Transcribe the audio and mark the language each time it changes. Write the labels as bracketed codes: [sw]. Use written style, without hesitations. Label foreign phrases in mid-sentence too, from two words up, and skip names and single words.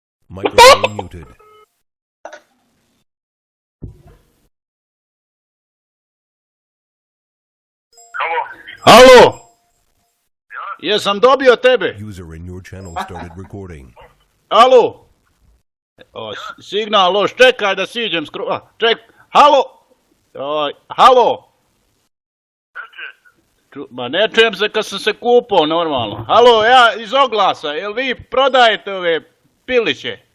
[en] Microphone muted. [hr] Halo? Jesam dobio tebe? [en] User in your channel started recording. [hr] Halo? O, signal loš, čekaj da siđem halo? Halo? Ma ne čujem se kad sam se kupao normalno. Halo, ja iz oglasa, jel vi prodajete ove piliće?